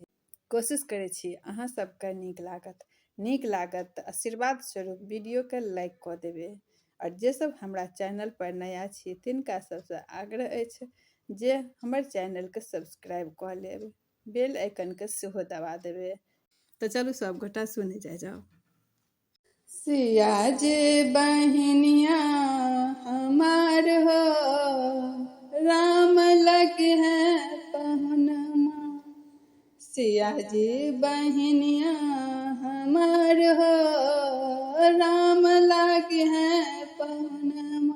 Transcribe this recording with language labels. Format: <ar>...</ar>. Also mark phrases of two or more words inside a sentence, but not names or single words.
<mai>कोशिश करै छी अहाँ सबके नीक लागत तऽ आशीर्वाद स्वरूप वीडियो के लाइक कऽ देबै। और जे सब हमरा चैनल पर नया छी तिनका सबसे आग्रह अछि जे हमर चैनल के सब्सक्राइब कऽ लेब, बेल आइकन के सेहो दबा देबै। तो चलू सब गोटा सुने जाओ। सिया जे बहनिया हमार हो, राम लगे हैं पहुनमा। सिया जी बहनिया हमार हो, राम लगे हैं पहुनमा।</mai>